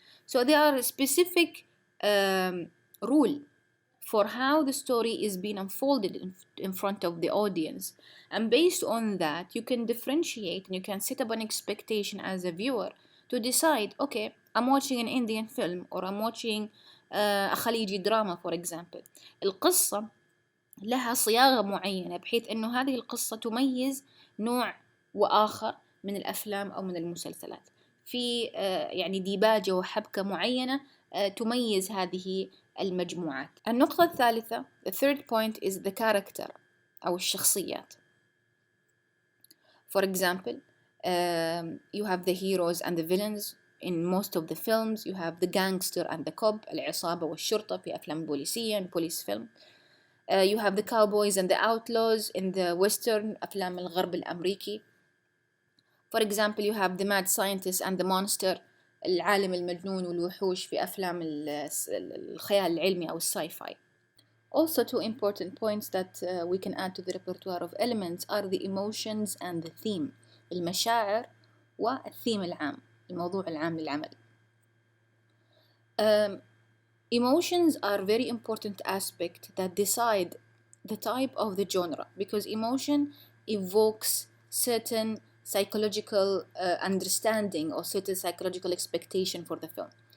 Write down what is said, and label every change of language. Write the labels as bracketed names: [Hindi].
[English] So there are specific rule for how the story is being unfolded in front of the audience, and based on that you can differentiate and you can set up an expectation as a viewer to decide, okay, I'm watching an Indian film or I'm watching a خليجي drama, for example. [Arabic] القصة لها صياغة معينة بحيث أنه هذه القصة تميز نوع وآخر من الأفلام أو من المسلسلات، في يعني ديباجة وحبكة معينة تميز هذه المجموعات. النقطة الثالثة, [English] the third point is the character [Arabic] أو الشخصيات. [English] For example, you have the heroes and the villains in most of the films. You have the gangster and the cop, [Arabic] العصابة والشرطة في أفلام بوليسية, [English] police film. You have the cowboys and the outlaws in the western, [Arabic] أفلام الغرب الأمريكي. [English] For example, you have the mad scientist and the monster, [Arabic] العالم المجنون والوحوش في أفلام الخيال العلمي أو الساي-فاي. [English] Also, two important points that we can add to the repertoire of elements are the emotions and the theme. [Arabic] المشاعر والثيم العام, الموضوع العام للعمل. [English] Emotions are very important aspect that decide the type of the genre, because emotion evokes certain psychological understanding or certain psychological expectation for the film.